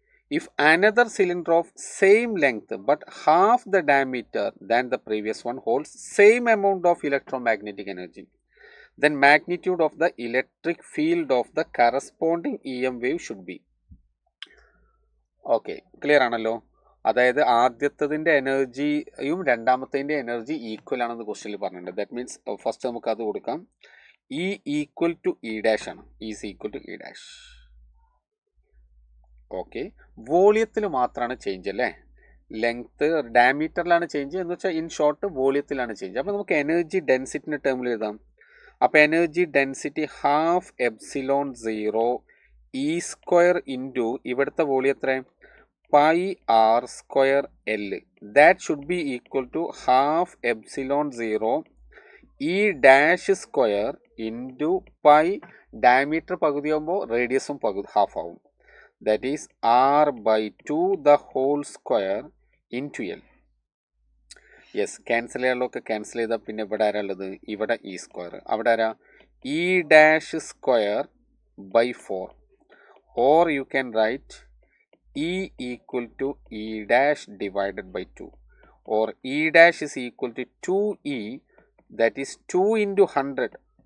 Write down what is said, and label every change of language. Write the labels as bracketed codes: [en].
[en] If another cylinder of same length but half the diameter than the previous one holds same amount of electromagnetic energy, then magnitude of the electric field of the corresponding EM wave should be. [ml] Okay, clear ആണല്ലോ. അതായത് ആദ്യത്തതിൻ്റെ എനർജിയും രണ്ടാമത്തതിൻ്റെ energy equal ആണെന്ന് ക്വസ്റ്റ്യനിൽ പറഞ്ഞിട്ടുണ്ട്. [en] that means first [ml] നമുക്ക് അത് കൊടുക്കാം. E equal to E dash ആണ്. Is equal to E dash. Okay, വോളിയത്തിൽ മാത്രമാണ് ചേഞ്ച് അല്ലേ. ലെങ്ത്ത് ഡയമീറ്ററിലാണ് ചേഞ്ച് എന്ന് വെച്ചാൽ ഇൻ ഷോർട്ട് വോളിയത്തിലാണ് ചേഞ്ച്. അപ്പോൾ നമുക്ക് എനർജി ഡെൻസിറ്റിൻ്റെ ടേമിൽ എഴുതാം. അപ്പോൾ energy density half epsilon 0 E square into ഇവിടുത്തെ വോളിയം എത്ര pi R square L. [en] That should be equal to half epsilon 0 E dash square into pi. [ml] Diameter പകുതിയാകുമ്പോൾ റേഡിയസും half ആവും. [en] That is r by 2 the whole square into L. [ml] Yes, cancel ചെയ്യാനുള്ളതൊക്കെ cancel ചെയ്താൽ പിന്നെ ഇവിടെ ആരാ ഉള്ളത്? ഇവിടെ E square. അവിടെ ആരാ? [en] E dash square by 4. Or you can write E equal to E dash divided by 2. Or E dash is equal to 2e, that is 2 into 100.